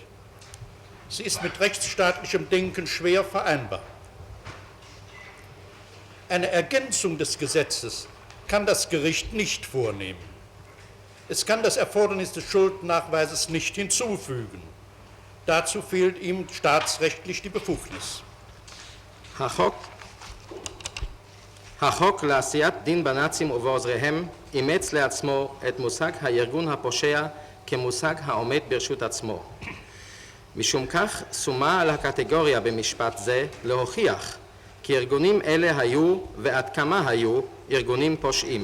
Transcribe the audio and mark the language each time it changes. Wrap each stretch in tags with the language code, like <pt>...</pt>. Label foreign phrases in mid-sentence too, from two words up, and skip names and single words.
<de>Sie ist mit rechtsstaatlichem Denken schwer vereinbar. Eine Ergänzung des Gesetzes kann das Gericht nicht vornehmen. Es kann das Erfordernis des Schuldnachweises nicht hinzufügen. Dazu fehlt ihm staatsrechtlich die Befugnis.</de> <he>החוק לעשיית דין בנאצים ובעוזריהם אימץ לעצמו את מושג הארגון הפושע כמושג העומד ברשות עצמו. משום כך שומה על הקטגוריה במשפט זה להוכיח כי ארגונים אלה היו ועד כמה היו ארגונים פושעים.</he>